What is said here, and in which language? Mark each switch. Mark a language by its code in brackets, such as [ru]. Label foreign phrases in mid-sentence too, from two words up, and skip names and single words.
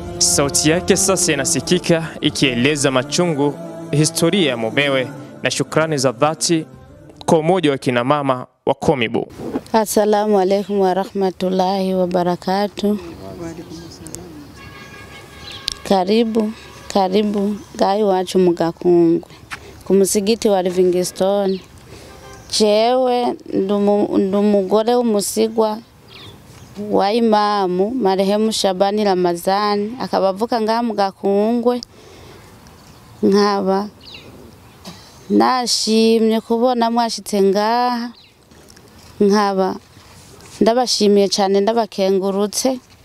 [sw] Sauti yake sasa inasikika ikieleza machungu, historia ya mumewe na shukrani za dhati kwa umoja wa kina mama wa Komibu. [ar] السلام عليكم ورحمة الله وبركاته. [rn] Karibu gai wacu mu Gakungwe ku musigiti wa Livingstone. Jewe ndumugore w'umusigwa wa Imamu marehemu Shabani Ramazani, akabavuka ngaha mu Gakungwe. Nkaba nashimye kubona mwashitse ngaha, nkaba ndabashimiye cyane, ndabakengurutse.